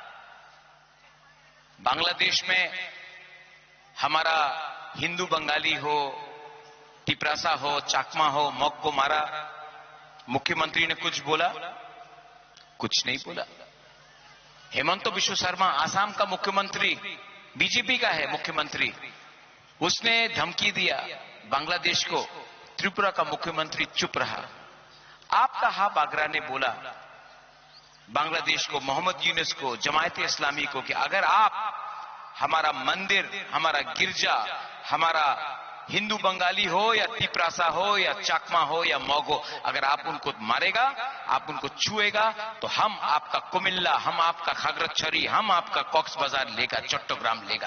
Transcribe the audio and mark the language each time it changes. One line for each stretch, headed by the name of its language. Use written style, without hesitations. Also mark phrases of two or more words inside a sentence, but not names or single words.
Hindi: बांग्लादेश में हमारा हिंदू बंगाली हो, टिपरासा हो, चाकमा हो, मौक को मारा, मुख्यमंत्री ने कुछ बोला? कुछ नहीं बोला। हेमंत बिश्व शर्मा आसाम का मुख्यमंत्री, बीजेपी का है मुख्यमंत्री, उसने धमकी दिया बांग्लादेश को, त्रिपुरा का मुख्यमंत्री चुप रहा। आपका हाब आगरा ने बोला बांग्लादेश को, मोहम्मद यूनुस को, जमायत इस्लामी को कि अगर आप हमारा मंदिर, हमारा गिरजा, हमारा हिंदू बंगाली हो या तिपरासा हो या चाकमा हो या मौगो, अगर आप उनको मारेगा, आप उनको छुएगा, तो हम आपका कुमिल्ला, हम आपका खागरछरी, हम आपका कॉक्स बाजार लेगा, चट्टोग्राम लेगा।